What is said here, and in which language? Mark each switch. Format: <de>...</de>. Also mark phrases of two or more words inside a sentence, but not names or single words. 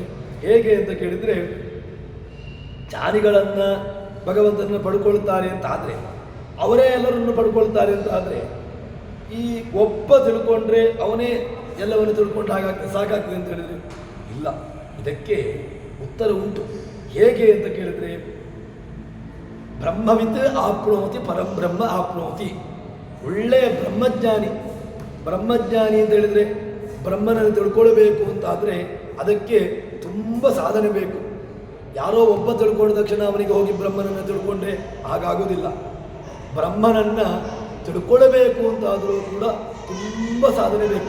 <kn>ಹೇಗೆ ಅಂತ ಕೇಳಿದರೆ, ಜ್ಞಾನಿಗಳನ್ನು ಭಗವಂತನನ್ನು ಪಡ್ಕೊಳ್ತಾರೆ ಅಂತ ಆದರೆ, ಅವರೇ ಎಲ್ಲರನ್ನು ಪಡ್ಕೊಳ್ತಾರೆ ಅಂತ ಆದರೆ, ಈ ಒಬ್ಬ ತಿಳ್ಕೊಂಡ್ರೆ ಅವನೇ ಎಲ್ಲವನ್ನು ತಿಳ್ಕೊಂಡು ಹಾಗಾಗ್ತದೆ, ಸಾಕಾಗ್ತದೆ ಅಂತ ಹೇಳಿದರೆ ಇಲ್ಲ. ಇದಕ್ಕೆ ಉತ್ತರ ಉಂಟು. ಹೇಗೆ ಅಂತ ಕೇಳಿದರೆ,</kn> <sa>ब्रह्मवित् आप्नोति परं ब्रह्म आप्नोति.</sa> <kn>ಒಳ್ಳೆಯ ಬ್ರಹ್ಮಜ್ಞಾನಿ ಅಂತ ಹೇಳಿದರೆ ಬ್ರಹ್ಮನನ್ನು ತಿಳ್ಕೊಳ್ಬೇಕು ಅಂತಾದರೆ ಅದಕ್ಕೆ ತುಂಬ ಸಾಧನೆ ಬೇಕು. ಯಾರೋ ಒಬ್ಬ ತಿಳ್ಕೊಂಡ ತಕ್ಷಣ ಅವನಿಗೆ ಹೋಗಿ ಬ್ರಹ್ಮನನ್ನು ತಿಳ್ಕೊಂಡ್ರೆ ಹಾಗಾಗೋದಿಲ್ಲ. ಬ್ರಹ್ಮನನ್ನು ತಿಳ್ಕೊಳ್ಬೇಕು ಅಂತಾದರೂ ಕೂಡ ತುಂಬ ಸಾಧನೆ ಬೇಕು.</kn>